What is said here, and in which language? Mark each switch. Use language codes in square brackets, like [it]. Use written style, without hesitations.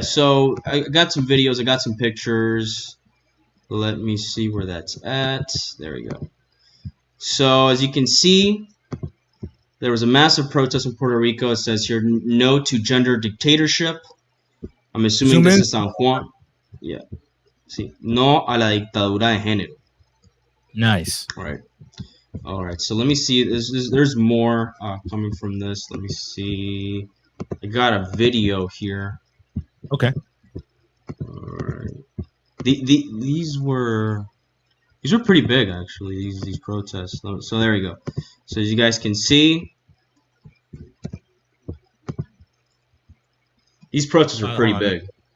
[en] So I got some videos. I got some pictures. Let me see where that's at. There we go. So as you can see, there was a massive protest in Puerto Rico. It says here, no to gender dictatorship. I'm assuming this is San Juan. Yeah. Sí. [es] No a la dictadura de género. [en] Nice. All right. So let me see. There's more coming from this. Let me see. I got a video here. Okay. All right. These were These were pretty big, actually, these protests. So there you go. So as you guys can see, these protests were pretty big.